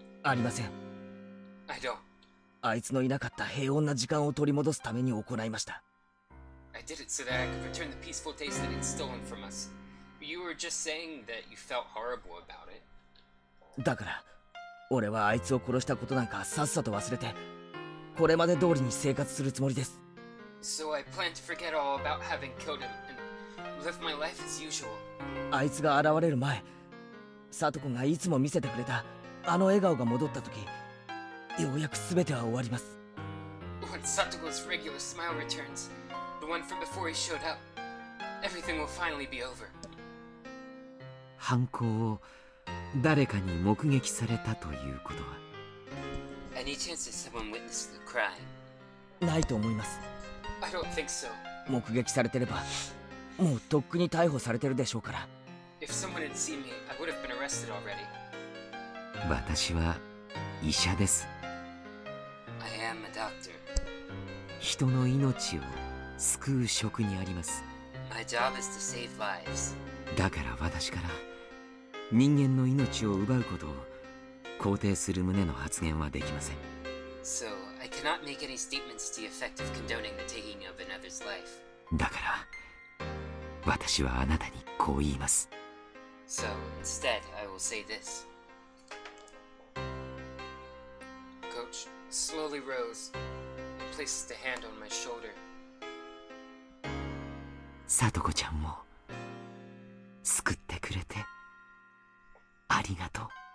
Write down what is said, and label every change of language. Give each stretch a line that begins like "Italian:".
Japanese: ありません。
English: I don't.
Japanese: あいつのいなかった平穏な時間を取り戻すために行いました。
English: I did it so that I could return the peaceful days that he'd stolen from us. You were just saying that you felt horrible about it.
Japanese: だから俺はあいつを殺したことなんかさっさと忘れてこれまで通りに生活するつもりです。
English: So I plan to forget all about having killed him and live my life as usual.
Japanese: あいつが現れる前、聡子がいつも見せてくれたあの笑顔が戻った時、ようやく全ては終わります。
English: Once Satogo's regular smile returns, the one from before he showed up, everything will finally be over.
Japanese: 犯行を誰かに目撃されたということは
English: Any chance that someone witnessed the crime?
Japanese: ないと思います。
English: I don't think so.
Japanese: 目撃されてればもうとっくに逮捕されてるでしょうから。
English: If someone had seen me, I would have been arrested already.
Japanese: 私は医者です。
English: I am a doctor.
Japanese: 人の命を救う職にあります。
English: My job is to save lives.
Japanese: だから私から人間の命を奪うことを肯定する旨の発言はできません。
English: So, I cannot make any statements to the effect of condoning the taking of another's life.
Japanese: だから私はあなたにこう言います。
English: So, instead, I will say this. Coach slowly rose and placed a hand on my shoulder.
Japanese: さとこちゃんを救ってくれてありがとう。